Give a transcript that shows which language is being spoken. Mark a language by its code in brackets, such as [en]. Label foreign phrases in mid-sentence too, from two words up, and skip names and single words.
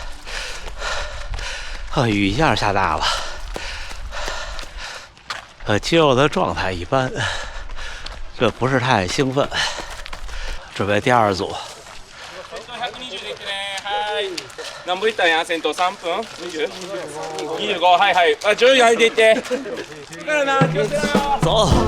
[zh] 雨一下下大了，肌肉的状态一般，这不是太兴奋。准备第2组。 [ja] 何本いったら先頭3分20、25、はいはい。徐々に上げていって。 [zh] 走。